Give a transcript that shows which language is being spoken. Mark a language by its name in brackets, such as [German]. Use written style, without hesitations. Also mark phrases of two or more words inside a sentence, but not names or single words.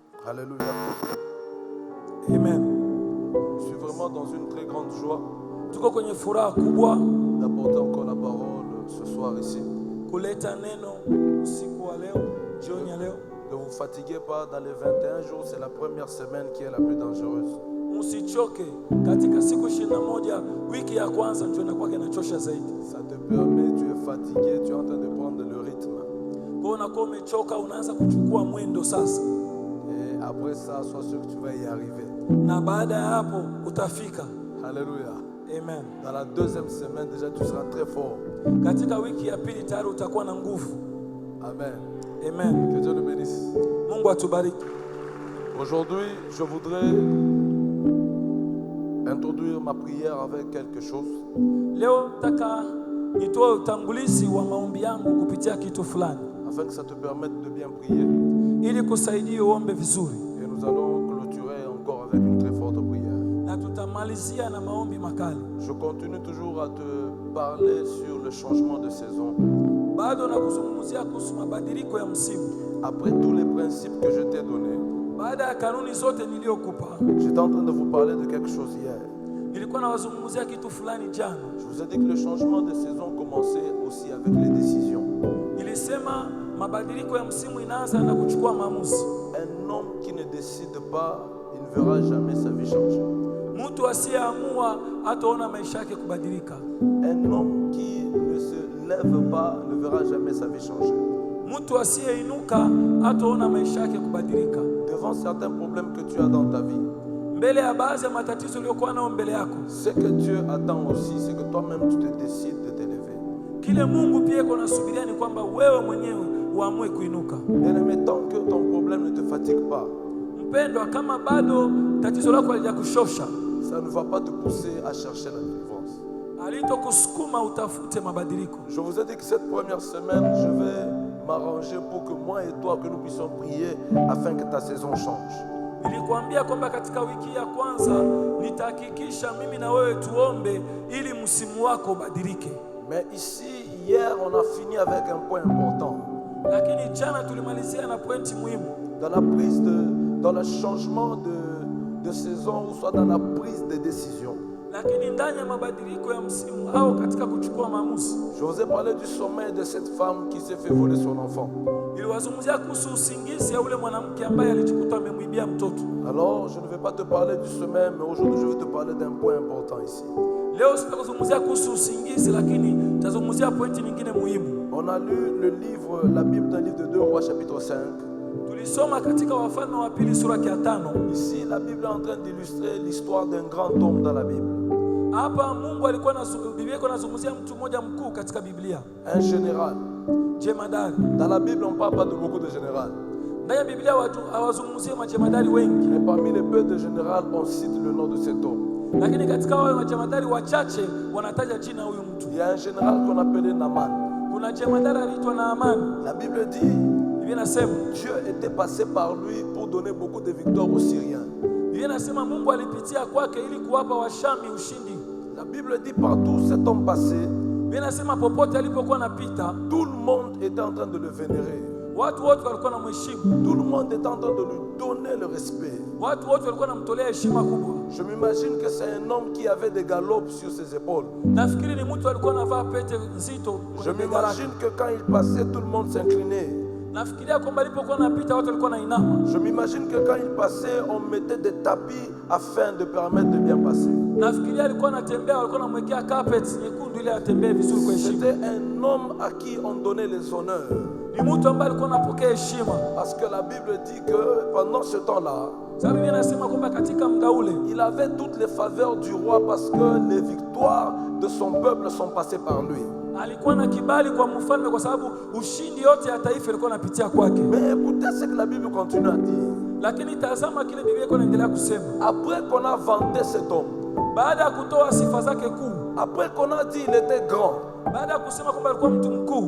[French] Alléluia. Amen. Je suis vraiment dans une très grande joie [Swahili] Tuko kwenye furaha kubwa [French] d'apporter encore la parole ce soir ici. [Swahili] kuleta neno usiku wa leo, jioni ya leo. [French] Ne vous fatiguez pas, dans les 21 jours, c'est la première semaine qui est la plus dangereuse. [Swahili] Msichoke, katika siku 21 wiki ya kwanza ndio inakuwa inachosha zaidi. [French] Ça te permet, tu es fatigué, tu es en train de prendre le rythme. [Swahili] Kwa unakuwa umechoka, unaanza kuchukua mwendo sasa. [French] Et après ça, sois sûr que tu vas y arriver. [Swahili] Na baada ya hapo utafika. [French] Alléluia. Amen. Dans la deuxième semaine, déjà, tu seras très fort. [Swahili] Katika wiki ya pili tayari utakuwa na nguvu. Amen. Amen. [French] Que Dieu le bénisse. [Swahili] Mungu atubariki. [French] Aujourd'hui, je voudrais introduire ma prière avec quelque chose. [Swahili] Leo nataka nitoe utangulizi wa maombi yangu kupitia kitu fulani, [French] afin que ça te permette de bien prier. [Swahili] ili kusaidia uombe vizuri. [French] Et nous allons clôturer encore avec une très forte prière. [Swahili] Na tutamalizia na maombi makali. [French] Je continue toujours à te parler sur le changement de saison. [Swahili] Bado na kuzungumzia kuhusu mabadiliko ya msimu. [French] Après tous les principes que je t'ai donnés, [Swahili] Baada ya kanuni zote niliyokupa, [French] j'étais en train de vous parler de quelque chose hier. [Swahili] nilikuwa nawazungumzia kitu fulani jana. [French] Je vous ai dit que le changement de saison commençait aussi avec les décisions. [Swahili] Nilisema mabadiliko ya msimu inaanza na kuchukua maamuzi. [French] Un homme qui ne décide pas, il ne verra jamais sa vie changer. [Swahili] Mtu asiyeamua hataona maisha yake kubadilika. [French] Un homme qui ne se lève pas ne verra jamais sa vie changer. [Swahili] Mtu asiyeinuka hataona maisha yake kubadilika. [French] Devant certains problèmes que tu as dans ta vie, [Swahili] Mbele ya baadhi ya matatizo uliyokuwa nayo mbele yako, [French] ce que Dieu attend aussi, c'est que toi-même tu te décides de t'élever. [Swahili] kile Mungu pia iko nasubiria ni kwamba wewe mwenyewe uamue kuinuka. [French] Bien-aimé, tant que ton problème ne te fatigue pas, [Swahili] Mpendwa, kama bado tatizo lako halijakushosha, [French] ça ne va pas te pousser à chercher la délivrance. [Swahili] halitokusukuma utafute mabadiliko. [French] Je vous ai dit que cette première semaine, je vais m'arranger pour que moi et toi, que nous puissions prier afin que ta saison change. [Swahili] Nilikwambia kwamba katika wiki ya kwanza nitahakikisha mimi na wewe tuombe ili msimu wako ubadilike. [French] Mais ici, hier, on a fini avec un point important. [Swahili] Lakini jana tulimalizia na pointi muhimu. [French] Dans le changement de saison, ou soit dans la prise de décision. [Swahili] Lakini ndani ya mabadiliko ya msimu au katika kuchukua maamuzi, [French] Je vous ai parlé du sommeil de cette femme qui s'est fait voler son enfant. [Swahili] niliwazungumzia kuhusu usingizi ya ule mwanamke ambaye alijikuta amemwibia mtoto. [French] Alors, je ne vais pas te parler du sommeil, mais aujourd'hui, je vais te parler d'un point important ici. [Swahili] Leo sitakuzungumzia kuhusu usingizi, lakini nitazungumzia pointi nyingine muhimu. [French] On a lu la Bible dans le livre de 2 Rois, chapitre 5. [Swahili] Tulisoma katika Wafalme wa pili sura ya 5. [French] Ici, la Bible est en train d'illustrer l'histoire d'un grand homme dans la Bible. [Swahili] Hapa Mungu alikuwa Biblia iko nazungumzia mtu mmoja mkuu katika Biblia. [French] Un général. [Swahili] Jemadari. [French] Dans la Bible, on ne parle pas de beaucoup de généraux. [Swahili] Ndani ya Biblia hawazungumzie majemadari wengi. [French] Mais parmi les peu de généraux, on cite le nom de cet homme. [Swahili] Lakini katika wale majemadari wachache wanataja jina huyu mtu. [French] Il y a un général qu'on appelait Naaman. [Swahili] Kuna jemadari aliitwa Naamani. [French] La Bible dit, [Swahili] Biblia inasema [French] Dieu était passé par lui pour donner beaucoup de victoires aux Syriens. [Swahili] Biblia inasema Mungu alipitia kwake ili kuwapa Washami ushindi. [French] La Bible dit partout cet homme passé, [Swahili] Biblia inasema popote alipokuwa anapita, [French] tout le monde était en train de le vénérer. [Swahili] watu wote walikuwa wanamheshimu. [French] Tout le monde était en train de lui donner le respect. [Swahili] Watu wote walikuwa wanamtolea heshima kubwa. [French] Je m'imagine que c'est un homme qui avait des galops sur ses épaules. [Swahili] Nafikiri ni mtu alikuwa anavaa pete nzito [French] Je [Swahili] kwenye bega lake. [French] m'imagine que quand il passait, tout le monde s'inclinait. [Swahili] Nafikiria kwamba alipokuwa anapita watu walikuwa wanainama. [French] Je m'imagine que quand il passait, on mettait des tapis afin de permettre de bien passer. [Swahili] Nafikiria alikuwa anatembea, walikuwa wanamwekea carpet nyekundu ili atembee vizuri kwa heshima. [French] C'était un homme à qui on donnait les honneurs. [Swahili] Ni mtu ambaye alikuwa anapokea heshima. [French] Parce que la Bible dit que pendant ce temps-là, [Swahili] Sababu Biblia inasema kwamba katika muda ule [French] il avait toutes les faveurs du roi parce que les victoires de son peuple sont passées par lui. [Swahili] alikuwa na kibali kwa mfalme kwa sababu ushindi yote ya taifa ilikuwa inapitia kwake. [French] Mais écoutez ce que la Bible continue à dire. [Swahili] Lakini tazama kile Biblia iko inaendelea kusema. [French] Après qu'on a vanté cet homme, [Swahili] Baada ya kutoa sifa zake kuu, [French] après qu'on a dit il était grand, [Swahili] baada ya kusema kwamba alikuwa mtu mkuu,